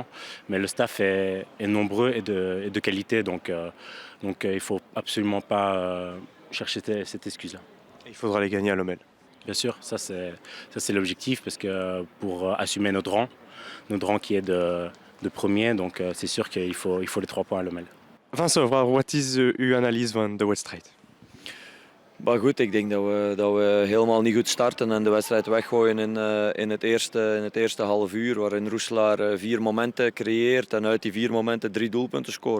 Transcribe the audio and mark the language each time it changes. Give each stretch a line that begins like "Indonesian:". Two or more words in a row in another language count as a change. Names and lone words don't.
French: Mais le staff est nombreux et de qualité, donc il ne faut absolument pas chercher cette excuse-là. Il faudra les gagner à Lommel. Bien sûr, ça c'est l'objectif, parce que pour assumer notre rang qui est de premier, donc c'est sûr qu'il faut les 3 points à Lommel.
Dutch: Vincent, wat is uw analyse van de wedstrijd? Maar goed, ik denk dat we helemaal niet goed starten en de wedstrijd weggooien in het eerste half uur. Waarin Roeselaar 4 momenten creëert en uit die 4 momenten 3 doelpunten scoort.